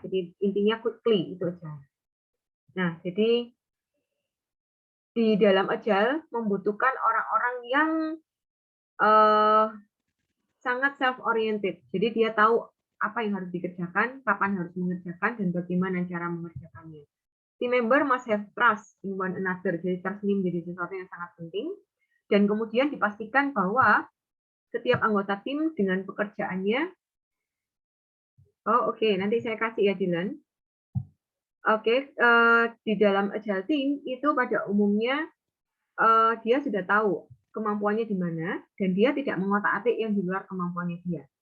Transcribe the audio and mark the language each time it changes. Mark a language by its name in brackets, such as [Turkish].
[Indonesian] Jadi intinya quickly itu agile. Nah, jadi di dalam agile membutuhkan orang-orang yang sangat self-oriented. Jadi dia tahu apa yang harus dikerjakan, kapan harus mengerjakan, dan bagaimana cara mengerjakannya. [English] Team member must have trust in one another. [Indonesian] Jadi trust ini menjadi sesuatu yang sangat penting. Dan kemudian dipastikan bahwa setiap anggota tim dengan pekerjaannya. Oke, nanti saya kasih ya Dylan. Oke, di dalam Agile Team itu pada umumnya dia sudah tahu kemampuannya di mana dan dia tidak mengotak-atik yang di luar kemampuannya dia.